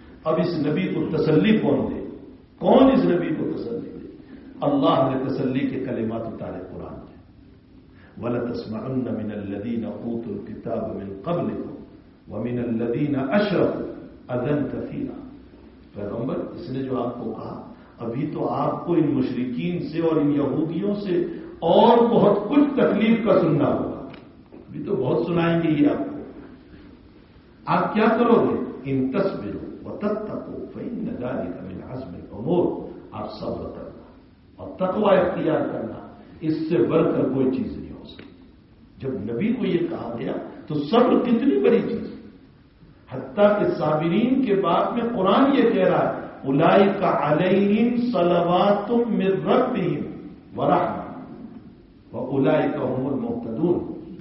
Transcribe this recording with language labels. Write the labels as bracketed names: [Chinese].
[Urdu] اب اس نبی کو تسلی کون دے؟ کون اس نبی کو تسلی دے؟ اللہ نے تسلی کے کلمات اتارے قرآن میں، [Arabic] وَلَتَسْمَعُنَّ مِنَ الَّذِينَ أُوتُوا الْكِتَابَ مِن قَبْلِكُمْ وَمِنَ الَّذِينَ أَشْرَكُوا أَذًى كَثِيرًا. [Urdu] پیغمبر، اس نے جو آپ کو کہا، ابھی تو آپ کو ان مشرکین سے اور ان یہودیوں سے اور بہت کچھ تکلیف کا سننا ہوگا، ابھی تو بہت سنائیں گے یہ آپ کو. آپ کیا کرو گے؟ [Arabic] ان تصبروا وتتقوا فإن ذلك من عزم الأمور. [Urdu] آپ صبر کرنا اور تقوا اختیار کرنا، اس سے بڑھ کر کوئی چیز نہیں ہو سکتی. جب نبی کو یہ کہا گیا تو صبر کتنی بڑی چیز ہے، حتیٰ کہ صابرین کے بعد میں قرآن یہ کہہ رہا ہے [Arabic] اولئک علیہم صلوات من ربہم ورحمۃ واولئک هم المهتدون.